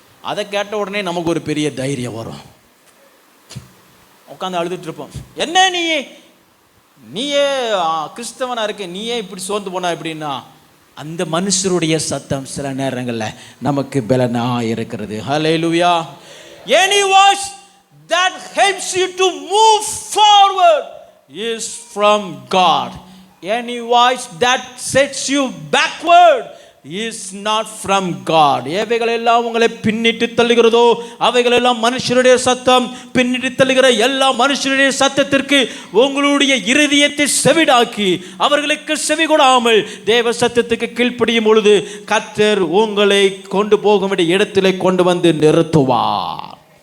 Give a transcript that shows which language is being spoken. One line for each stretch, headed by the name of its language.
Tamil: அதை கேட்ட உடனே நமக்கு ஒரு பெரிய தைரியம் வரும். உட்காந்து அழுதுட்டு இருப்போம். என்ன நீயே கிறிஸ்தவனா இருக்க, நீயே இப்படி சோர்ந்து போனா எப்படின்னா, அந்த மனுஷருடைய சத்தம் சில நேரங்களில் நமக்கு பலனா இருக்கிறது. ஹல்லேலூயா.
English: Any voice that helps you to move forward is from God. Any voice that sets you backward is not from God.
Tamil: எவைகளெல்லாம் உங்களை பின்னிட்டு தள்ளுகிறதோ அவைகளெல்லாம் மனுஷருடைய சத்தம். பின்னிட்டு தள்ளுகிற எல்லா மனுஷருடைய சத்தத்திற்கு உங்களுடைய இருதயத்தை செவிடாக்கி அவர்களுக்கு செவி கொடாமல் தேவ சத்தத்துக்கு கீழ்ப்படியும் பொழுது கர்த்தர் உங்களை கொண்டு போக வேண்டிய இடத்திலே கொண்டு வந்து நிறுத்துவார்.